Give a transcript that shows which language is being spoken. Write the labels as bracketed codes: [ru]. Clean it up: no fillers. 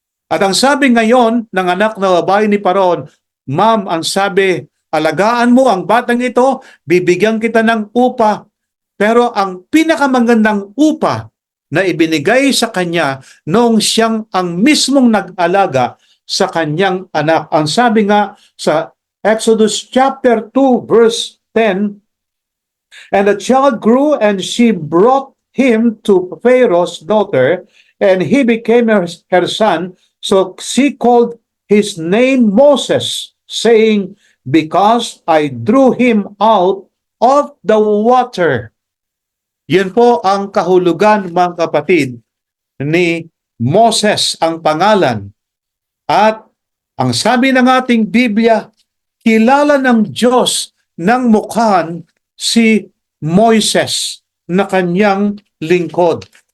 [tl] At ang sabi ngayon ng anak na babae ni Paraon, ma'am, ang sabi, alagaan mo ang batang ito, bibigyan kita ng upa. Pero ang pinakamagandang upa na ibinigay sa kanya noong siyang ang mismong nag-alaga sa kanyang anak. Ang sabi nga sa [en] Exodus chapter 2 verse 10, and the child grew and she brought him to Pharaoh's daughter, and he became her son. So she called his name Moses, saying, because I drew him out of the water. [tl] Yun po ang kahulugan, mga kapatid, ni Moses, ang pangalan. At ang sabi ng ating Biblia, kilala ng Diyos ng mukhaan si Moises na kanyang lingkod.